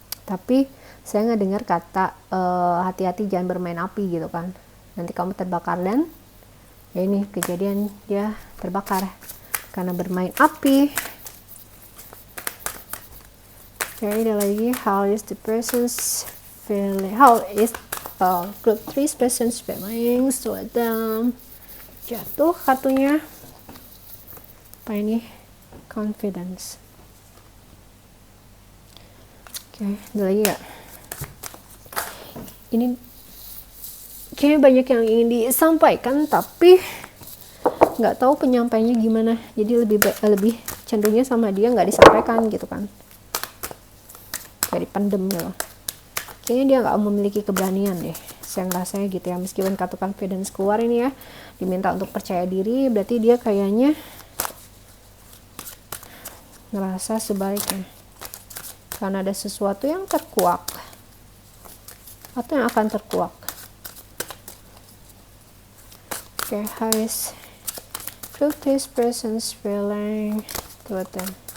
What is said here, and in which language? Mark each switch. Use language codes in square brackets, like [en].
[id] Tapi saya nggak dengar kata hati-hati jangan bermain api gitu kan. Nanti kamu terbakar, dan ya ini kejadian dia terbakar karena bermain api. Oke, ada lagi, [en] how is the person's feeling? How is group 3 person's feeling? [id] So them jatuh kartunya. Apa ini? Confidence. Oke, ada lagi ya. Ini kayaknya banyak yang ingin disampaikan, tapi nggak tahu penyampaiannya gimana. Jadi lebih cenderungnya sama dia nggak disampaikan gitu kan. Kayak dipendem gitu. Kayaknya dia nggak memiliki keberanian deh. Saya ngerasanya gitu ya. Meskipun kartu confidence keluar ini ya, diminta untuk percaya diri, berarti dia kayaknya ngerasa sebaliknya. Karena ada sesuatu yang terkuak atau yang akan terkuak. [en] Oke, how is this person's feeling toward them?